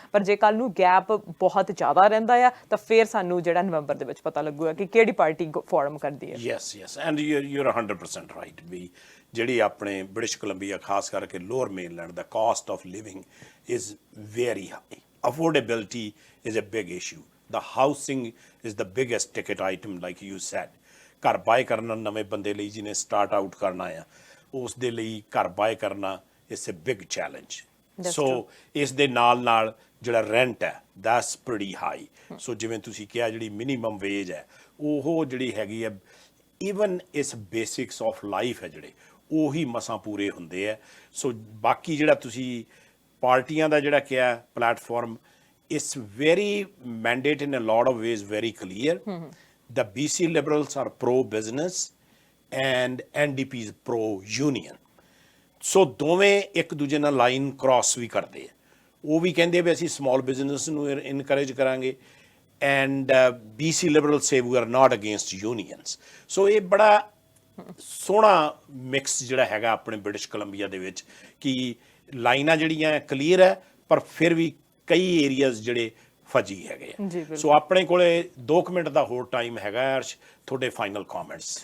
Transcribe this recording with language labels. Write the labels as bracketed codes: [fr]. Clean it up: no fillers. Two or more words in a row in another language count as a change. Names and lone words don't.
[pa] ਪਰ ਜੇ ਕੱਲ ਨੂੰ ਗੈਪ ਬਹੁਤ ਜ਼ਿਆਦਾ ਰਹਿੰਦਾ ਆ ਤਾਂ ਫਿਰ ਸਾਨੂੰ ਜਿਹੜਾ ਨਵੰਬਰ ਦੇ ਵਿੱਚ ਪਤਾ ਲੱਗੂਗਾ ਕਿ ਕਿਹੜੀ ਪਾਰਟੀ ਫਾਰਮ ਕਰਦੀ ਹੈ। [en] yes and you're 100% right [pa] ਵੀ ਜਿਹੜੀ ਆਪਣੇ ਬ੍ਰਿਟਿਸ਼ ਕੋਲੰਬੀਆ ਖਾਸ ਕਰਕੇ ਲੋਅਰ ਮੇਨਲੈਂਡ ਦਾ [en] cost of living is very high. affordability is a big issue. The housing is the biggest ticket item, like you said. [pa] ਘਰ ਬਾਏ ਕਰਨਾ ਨਵੇਂ ਬੰਦੇ ਲਈ ਜਿਹਨੇ [en] start out [pa] ਕਰਨਾ ਆ, ਉਸ ਦੇ ਲਈ ਘਰ ਬਾਏ ਕਰਨਾ [en] it's a big challenge. [pa] ਸੋ ਇਸ ਦੇ ਨਾਲ ਜਿਹੜਾ ਰੈਂਟ ਹੈ [en] that's pretty high. [pa] ਸੋ ਜਿਵੇਂ ਤੁਸੀਂ ਕਿਹਾ ਜਿਹੜੀ [en] minimum wage [pa] ਹੈ ਉਹ ਜਿਹੜੀ ਹੈਗੀ ਹੈ, [en] even is basics of life [pa] ਹੈ ਜਿਹੜੇ ਉਹੀ ਮਸਾਂ ਪੂਰੇ ਹੁੰਦੇ ਆ। ਸੋ ਬਾਕੀ ਜਿਹੜਾ ਤੁਸੀਂ ਪਾਰਟੀਆਂ ਦਾ ਜਿਹੜਾ ਕਿਹਾ ਪਲੇਟਫਾਰਮ, [en] it's very mandate in a lot of ways, very clear. The BC Liberals are pro-business and NDP is pro-union. [pa] So ਦੋਵੇਂ ਇੱਕ ਦੂਜੇ ਨਾਲ [en] line cross [pa] ਵੀ ਕਰਦੇ ਆ। ਉਹ ਵੀ ਕਹਿੰਦੇ ਵੀ ਅਸੀਂ [en] small business [pa] ਨੂੰ ਇਨਕਰੇਜ ਕਰਾਂਗੇ ਐਂਡ [en] BC Liberals say we are not against unions. [pa] So ਇਹ ਬੜਾ ਸੋਹਣਾ ਮਿਕਸ ਜਿਹੜਾ ਹੈਗਾ ਆਪਣੇ ਬ੍ਰਿਟਿਸ਼ ਕੋਲੰਬੀਆ ਦੇ ਵਿੱਚ ਕਿ ਲਾਈਨਾਂ ਜਿਹੜੀਆਂ ਕਲੀਅਰ ਹੈ ਪਰ ਫਿਰ ਵੀ ਕਈ ਏਰੀਆਜ਼ ਜਿਹੜੇ ਫਜੀ ਹੈਗੇ ਆ। ਸੋ ਆਪਣੇ ਕੋਲੇ 2 ਮਿੰਟ ਦਾ ਹੋਰ ਟਾਈਮ ਹੈਗਾ ਅਰਸ਼, ਤੁਹਾਡੇ [en] final comments.